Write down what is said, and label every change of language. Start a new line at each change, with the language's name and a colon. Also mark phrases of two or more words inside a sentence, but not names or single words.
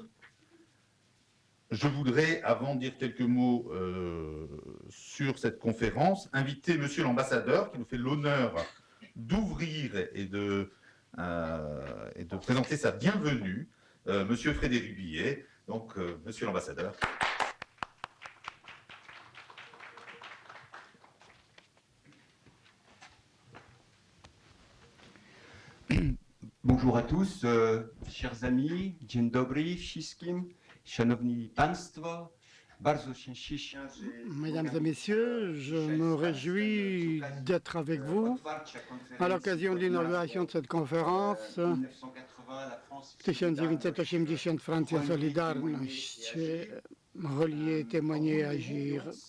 French: Je voudrais, avant de dire quelques mots sur cette conférence, inviter Monsieur l'ambassadeur qui nous fait l'honneur d'ouvrir et de présenter sa bienvenue, Monsieur Frédéric Billet. Donc, Monsieur l'ambassadeur. Bonjour à tous, chers amis,
Polish: dzień dobry wszystkim, szanowni państwo, bardzo się cieszę.
French: Mesdames et messieurs, je me réjouis d'être avec vous à l'occasion de l'inauguration de cette conférence 1980 Francja Solidarność, relier, témoigner, agir.